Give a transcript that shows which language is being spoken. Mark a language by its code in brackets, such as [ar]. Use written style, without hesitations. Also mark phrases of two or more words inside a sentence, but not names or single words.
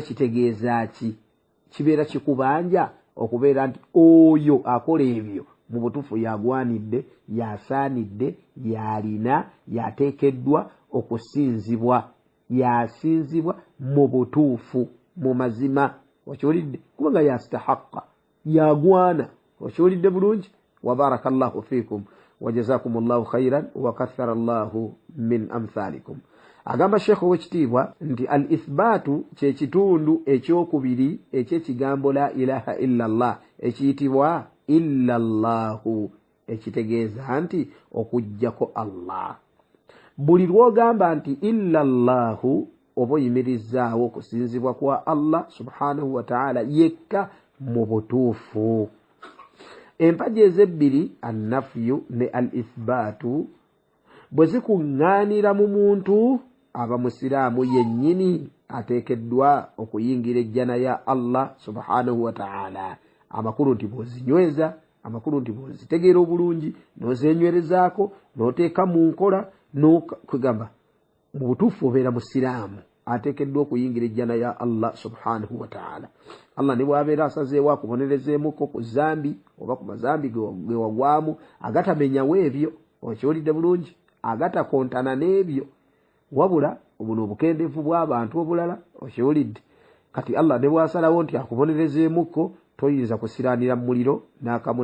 [lg] kitegeeza ki kibeera kikubanja okubeera nti oyo akola ebyo mu butuufu yagwanidde yasaanidde yalina yateekeddwa okusinzibwa yasinzibwa mu butuufu mu mazima okiwulidde kubanga yastahaqa yagwana okiwulidde bulungi [ar] وبارك الله فيكم وجزاكم الله خيرا وكثر الله من أمثالكم [lg] agamba Sheikh owekitiibwa nti al ithbatu kye kitundu ekyokubiri ekyekigambo [ar] لا إله إلا الله [lg] ekiyitibwa [ar] إلا الله [lg] ekitegeeza nti okujjako Allah buli lwogamba nti [ar] إلا الله [lg] oba oyimirizaawo okusinzibwa kwa Allah [ar] سبحانه وتعالى [lg] yekka mu butuufu empaji ezebbiri annafyu ne al ithbatu bwe zikuŋŋaanira mu muntu aba musiraamu yennyini ateekeddwa okuyingira ejjana ya Allah [ar] سبحانه وتعالى [lg] amakulu nti bw'ozinyweza amakulu nti bw'ozitegeera obulungi n'ozenywerezaako n'oteeka mu nkola n'okugamba mu butuufu obeera musiraamu ateekeddwa okuyingira ejjana ya Allah [ar] سبحانه وتعالى [lg] Allah ne bw'abeera asazeewo akubonerezeemuko ku zambi oba ku mazambi ge wagwamu agatamenyawo ebyo okiwulidde bulungi agatakontana n'ebyo wabula obuno obukendeevu bw'abantu obulala okiwulidde kati Allah ne bw'asalawo nti akubonerezeemuko toyinza kusiraanira mu muliro n'akamu